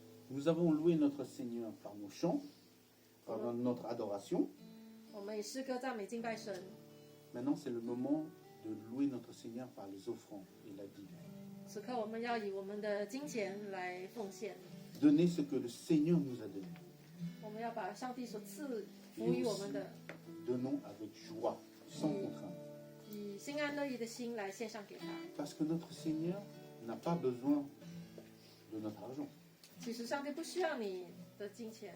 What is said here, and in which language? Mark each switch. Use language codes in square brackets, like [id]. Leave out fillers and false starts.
[fr] Nous avons loué notre Seigneur par nos chants, par notre adoration. [zh] 我们以诗歌赞美敬拜神。 [fr] Maintenant, c'est le moment de louer notre Seigneur par les offrandes et la dîme. [zh] 此刻我们要以我们的金钱来奉献， [fr] Donner ce que le Seigneur nous a donné. [zh] 我们要把上帝所赐服于我们的， [fr] Donnons avec joie, sans contrainte. [zh] 以心安乐意的心来献上给他。 [fr] Parce que notre Seigneur n'a pas besoin de notre argent. [zh] 其实上帝不需要你的金钱，